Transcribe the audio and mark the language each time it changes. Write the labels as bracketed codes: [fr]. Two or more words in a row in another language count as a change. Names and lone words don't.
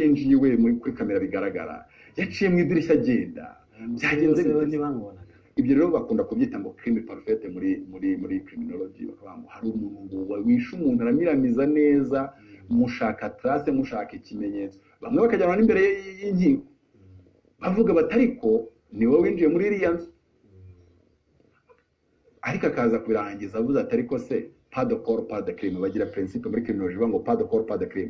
[rw] yinjiye iwe kuri kamera bigaragara yaciye mu idirishya agenda byagenze ibyo rero bakunda kubyita ngo [fr] crime perfect [rw] muri criminology bakavuga ngo hari umuntu wishe umuntu aramiramiza neza mushaka trace mushaka ikimenyetso bamwe bakajyana n'imbere y'inkiko bavuga batariko niwe winjiye muri iriya nzu ariko akaza kubirangiza avuze ati ariko se [fr] pas de corps pas de crime [rw] bagira principe muri criminology bavuga ngo [fr] pas de corps pas de crime